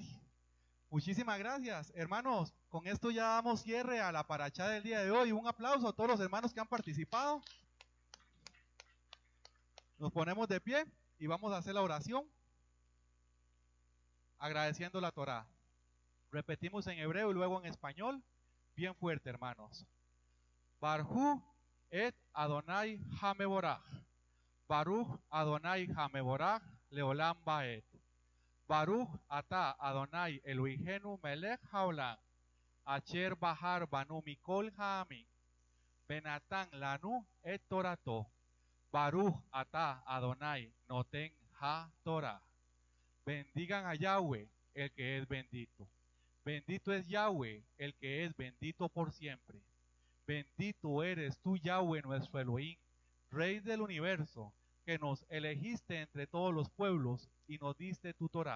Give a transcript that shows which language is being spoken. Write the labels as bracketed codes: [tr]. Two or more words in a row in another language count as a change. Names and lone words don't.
[es] Muchísimas gracias, hermanos. Con esto ya damos cierre a la paracha del día de hoy. Un aplauso a todos los hermanos que han participado. Nos ponemos de pie y vamos a hacer la oración agradeciendo la Torá. Repetimos en hebreo y luego en español. Bien fuerte, hermanos. [he] ברכו את אדני המבורך. ברוך אדני המבורך לעולם ועד. ברוך אתה אדני אלהינו מלך העולם אשר בחר בנו מכל העמים ונתן לנו את תורתו. ברוך אתה אדני נותן התורה. [es] Bendigan a Yahweh, el que es bendito. Bendito es Yahweh, el que es bendito por siempre. Bendito eres tú, Yahweh, nuestro Elohim, Rey del universo, que nos elegiste entre todos los pueblos y nos diste tu Torá.